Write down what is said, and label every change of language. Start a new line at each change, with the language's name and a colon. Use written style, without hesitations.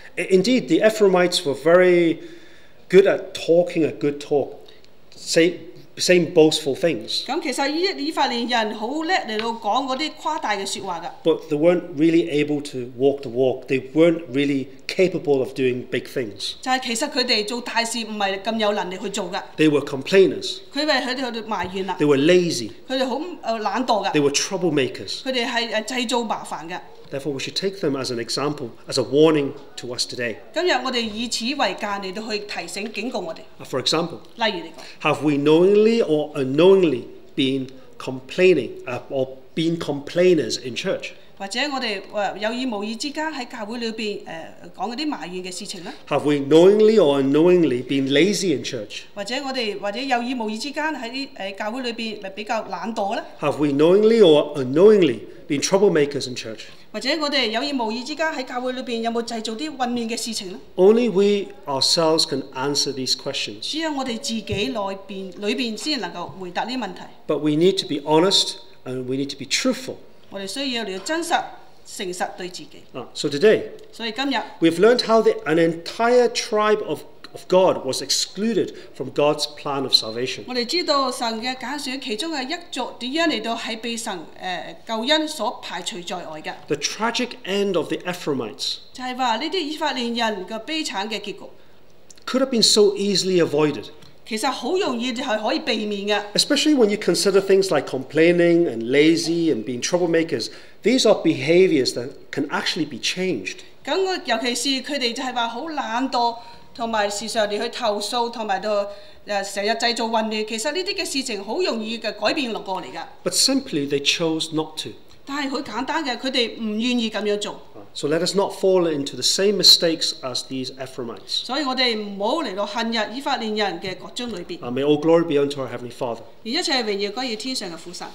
English: Indeed, the Ephraimites were very good at talking a good talk, saying boastful things.
Cantonese: 咁其實以法蓮人好叻嚟到講嗰啲誇大嘅説話㗎。
English: But they weren't really able to walk the walk. They weren't really capable of doing big things.
Cantonese: 就係其實佢哋做大事唔係咁有能力去做㗎。
English: They were complainers.
Cantonese: 佢哋喺度埋怨啦。
English: They were lazy.
Cantonese: 佢哋好懶惰㗎。
English: They were troublemakers.
Cantonese: 佢哋係製造麻煩㗎。
English: Therefore, we should take them as an example, as a warning to us today.
Cantonese: 今日我哋以此為鑑嚟到去提醒警告我哋。
English: For example,
Cantonese: 例如嚟講
English: have we knowingly or unknowingly been complaining or been complainers in church?
Cantonese: 或或者我哋有意無意之間喺教會裏邊講嗰啲埋怨嘅事情咧？
English: Have we knowingly or unknowingly been lazy in church?
Cantonese: 或者有意無意之間喺教會裏邊咪比較懶惰咧？
English: Have we knowingly or unknowingly been troublemakers in church?
Cantonese: 或者我哋有意無意之間喺教會裏邊有冇製造啲混亂嘅事情咧？
English: Only we ourselves can answer these questions.
Cantonese: 只有我哋自己裏邊先能夠回答呢啲問題。
English: But we need to be honest and we need to be truthful.
Cantonese: 我哋需要嚟到真實、誠實對自己。
English: So today,
Cantonese: 所以今日
English: we've learned how an entire tribe of God was excluded from God's plan of salvation.
Cantonese: 我哋知道神嘅揀選其中嘅一族點樣嚟到係被神救恩所排除在外嘅。
English: The tragic end of the Ephraimites
Cantonese: 就係話呢啲以法蓮人嘅悲慘嘅結局，
English: could have been so easily avoided.
Cantonese: 其實好容易就係可以避免嘅。
English: Especially when you consider things like complaining and lazy and being troublemakers. These are behaviors that can actually be changed.
Cantonese: 咁尤其是佢哋就係話好懶惰，同埋時常嚟去投訴，同埋到成日製造混亂。其實呢啲嘅事情好容易嘅改變落過嚟㗎。
English: But simply they chose not to.
Cantonese: 但係好簡單嘅，佢哋唔願意咁樣做。
English: So let us not fall into the same mistakes as these Ephraimites.
Cantonese: 所以我哋唔好嚟到陷入以法蓮人嘅各種裏邊。
English: May all glory be unto our Heavenly Father.
Cantonese: 而一切榮耀歸於天上嘅父神。